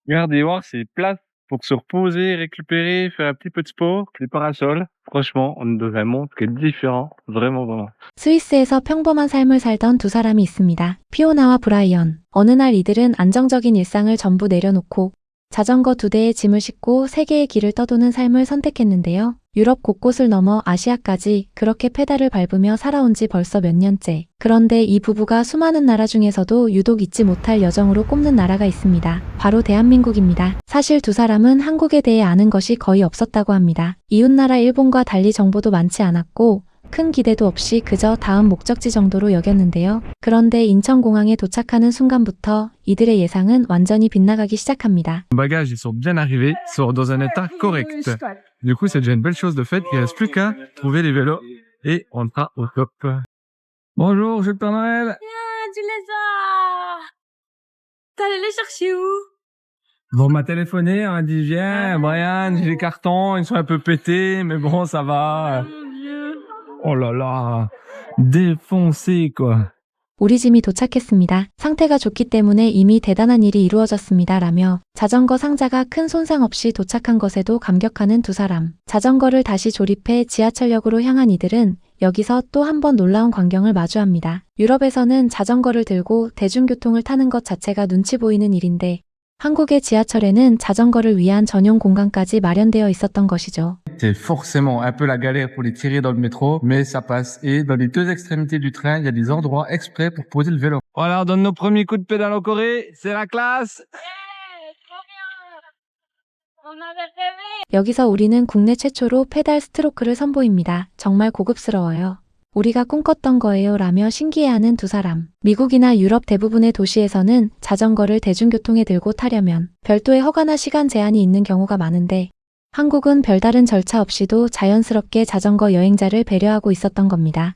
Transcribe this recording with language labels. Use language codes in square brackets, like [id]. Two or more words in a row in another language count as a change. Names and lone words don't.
[fr] Regardez voir, c'est place pour se reposer, récupérer, faire un petit peu de sport. Les parasols, franchement, on est dans un monde qui est différent. Vraiment, vraiment. [ko] 스위스에서 평범한 삶을 살던 두 사람이 있습니다. 피오나와 브라이언. 어느 날 이들은 안정적인 일상을 전부 내려놓고 자전거 2대의 짐을 싣고 세계의 길을 떠도는 삶을 선택했는데요. 유럽 곳곳을 넘어 아시아까지 그렇게 페달을 밟으며 살아온 지 벌써 몇 년째. 그런데 이 부부가 수많은 나라 중에서도 유독 잊지 못할 여정으로 꼽는 나라가 있습니다. 바로 대한민국입니다. 사실 두 사람은 한국에 대해 아는 것이 거의 없었다고 합니다. 이웃나라 일본과 달리 정보도 많지 않았고 큰 기대도 없이 그저 다음 목적지 정도로 여겼는데요. 그런데 인천공항에 도착하는 순간부터 이들의 예상은 완전히 빗나가기 시작합니다. [fr] Nos bagages, ils sont bien arrivés, sont dans un état correct. Du coup, c'est déjà une belle chose de fait. Il reste plus qu'à trouver les vélos et on sera au top. Bonjour, je suis le Père Noël. Ah, tu les as! T'es allé les chercher où? Bon, on m'a téléphoné, on m'a dit, viens, Brian, j'ai les cartons, ils sont un peu pétés, mais bon, ça va. Mon Dieu. Oh là là, défoncé, quoi. [ko] 우리 짐이 도착했습니다. 상태가 좋기 때문에 이미 대단한 일이 이루어졌습니다. 라며 자전거 상자가 큰 손상 없이 도착한 것에도 감격하는 두 사람. 자전거를 다시 조립해 지하철역으로 향한 이들은 여기서 또 한 번 놀라운 광경을 마주합니다. 유럽에서는 자전거를 들고 대중교통을 타는 것 자체가 눈치 보이는 일인데 한국의 지하철에는 자전거를 위한 전용 공간까지 마련되어 있었던 것이죠. [fr] C'est forcément un peu la galère pour les tirer dans le métro, mais ça passe. Et dans les deux extrémités du train, il y a des endroits exprès pour poser le vélo. Voilà, on donne nos premiers coups de pédale en Corée. C'est la classe. Hey, trop bien! On avait rêvé! [ko] 여기서 우리는 국내 최초로 페달 스트로크를 선보입니다. 정말 고급스러워요. 우리가 꿈꿨던 거예요 라며 신기해하는 두 사람. 미국이나 유럽 대부분의 도시에서는 자전거를 대중교통에 들고 타려면 별도의 허가나 시간 제한이 있는 경우가 많은데 한국은 별다른 절차 없이도 자연스럽게 자전거 여행자를 배려하고 있었던 겁니다.